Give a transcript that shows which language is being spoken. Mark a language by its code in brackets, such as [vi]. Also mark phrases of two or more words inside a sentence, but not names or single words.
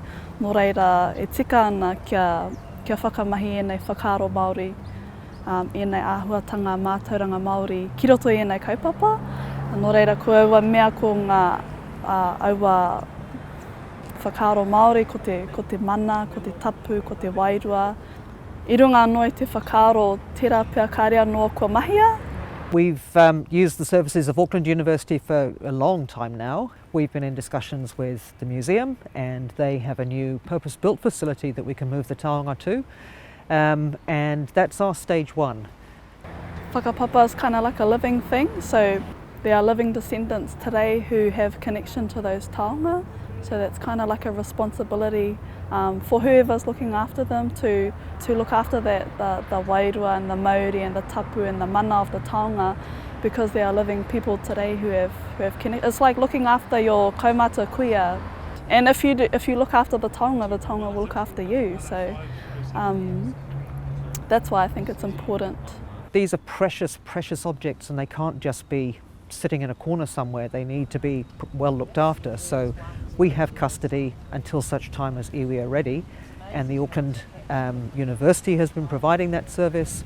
[mi] Nō reira, e tika ana kia whakamahi ēnei whakaaro Māori, ēnei āhuatanga mātauranga Māori, ki roto I ēnei kaupapa. Nō reira, ko aua mea ko ngā aua whakaaro Māori, ko te mana, ko te tapu, ko te wairua. I runga anō I te whakaaro, tērā pia kāre anō kua mahia. [en] We've used the services of Auckland University for a long time now. We've been in discussions with the museum, and they have a new purpose-built facility that we can move the taonga to, and that's our stage one. Whakapapa is kind of like a living thing, so there are living descendants today who have connection to those taonga, so that's kind of like a responsibility for whoever's looking after them to look after that, the wairua and the mauri and the tapu and the mana of the taonga, because there are living people today who have connected. It's like looking after your [mi] kaumata kuia, [en] and if you look after the taonga will look after you. So that's why I think it's important. These are precious, precious objects, and they can't just be sitting in a corner somewhere. They need to be well looked after. So we have custody until such time as iwi are ready, and the Auckland University has been providing that service.